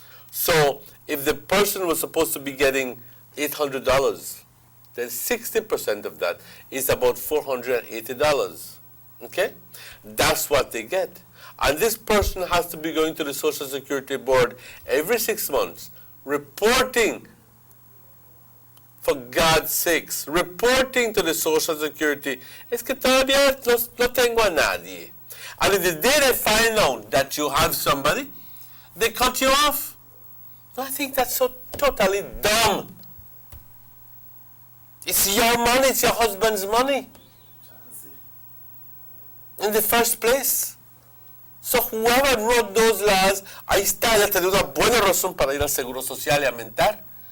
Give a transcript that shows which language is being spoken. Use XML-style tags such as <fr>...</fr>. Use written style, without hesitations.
<en>So if the person was supposed to be getting $800, then 60% of that is about $480. Okay? That's what they get. And this person has to be going to the Social Security Board every 6 months, reporting, for God's sakes, reporting to the Social Security.</en> <es>Es que todavía no tengo a nadie.</es> <en>And if the day they find out that you have somebody, they cut you off. I think that's so totally dumb. It's your money, it's your husband's money. In the first place. So whoever wrote those laws,</en> <es>ahí está, ya tenía una buena razón para ir al Seguro Social y aumentar.</es>